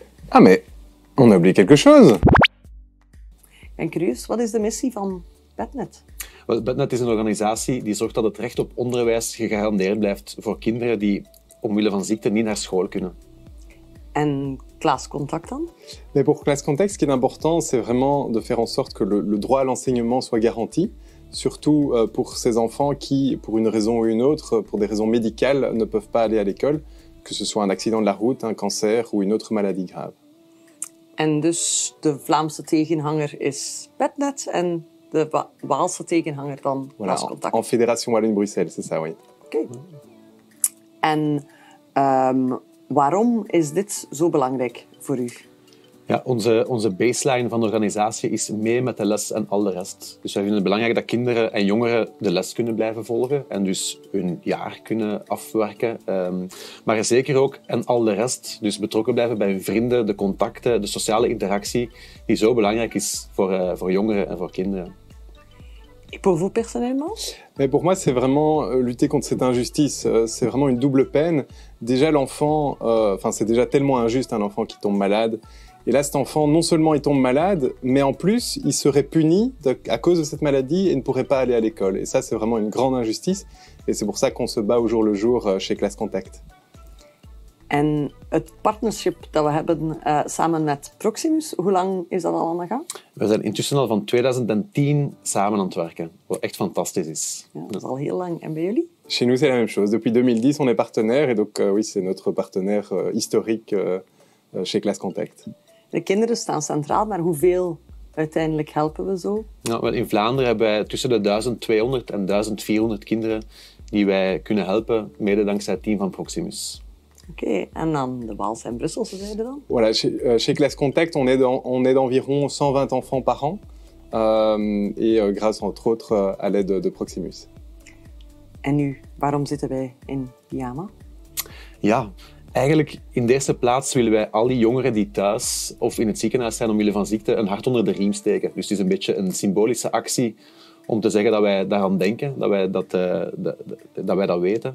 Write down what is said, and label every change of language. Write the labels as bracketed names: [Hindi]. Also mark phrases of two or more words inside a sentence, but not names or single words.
[French] Ah, mais on a oublié quelque chose. [Dutch] En curieus, wat is de missie van Bednet? Wel, Bednet is een organisatie die zorgt dat het recht op onderwijs gegarandeerd blijft voor kinderen die omwille van ziekte niet naar school kunnen. En Klascontact dan? [French] Mais pour Classe Contact, ce qui est important, c'est vraiment de faire en sorte que le droit à l'enseignement soit garanti, surtout pour ces enfants qui, pour une raison ou une autre, pour des raisons médicales, ne peuvent pas aller à l'école, que ce soit un accident de la route, un cancer ou une autre maladie grave. [Dutch] En dus de Vlaamse tegenhanger is Bednet en de Waalse tegenhanger dan [French] Voilà, Klascontact. en Fédération Wallonie-Bruxelles, c'est ça, oui. [Dutch] Oké. En waarom is dit zo belangrijk voor u? Ja, onze baseline van de organisatie is mee met de les en al de rest. Dus wij vinden het belangrijk dat kinderen en jongeren de les kunnen blijven volgen en dus hun jaar kunnen afwerken. Maar zeker ook en al de rest, dus betrokken blijven bij hun vrienden, de contacten, de sociale interactie, die zo belangrijk is voor jongeren en voor kinderen. [French] Et pour vous personnellement? Mais pour moi, c'est vraiment lutter contre cette injustice. C'est vraiment une double peine. Déjà, l'enfant, c'est déjà tellement injuste un enfant qui tombe malade. Et là, cet enfant, non seulement il tombe malade, mais en plus, il serait puni à cause de cette maladie et ne pourrait pas aller à l'école. Et ça, c'est vraiment une grande injustice. Et c'est pour ça qu'on se bat au jour le jour chez Classe Contact. [Dutch] En het partnership dat we hebben samen met Proximus, hoe lang is dat al aan de gang? We zijn intussen al van 2010 samen aan het werken, wat echt fantastisch is. Ja, dat is al heel lang. En bij jullie? [French] Chez nous, c'est la même chose. Depuis 2010, on est partenaire. Et donc, oui, c'est notre partenaire historique chez Classe Contact. [Dutch] De kinderen staan centraal, maar hoeveel uiteindelijk helpen we zo? Nou, wel in Vlaanderen hebben wij tussen de 1200 en 1400 kinderen die wij kunnen helpen, mede dankzij het team van Proximus. Oké, en dan de Waalse en Brusselse zijde dan? [French] Voilà, chez Classe Contact, on aide environ 120 enfants par an. Et grâce, entre autres, à l'aide de Proximus. [Dutch] En nu, waarom zitten wij in pyjama? Ja, eigenlijk in de eerste plaats willen wij al die jongeren die thuis of in het ziekenhuis zijn omwille van ziekte een hart onder de riem steken. Dus het is een beetje een symbolische actie om te zeggen dat wij daaraan denken, dat wij dat weten.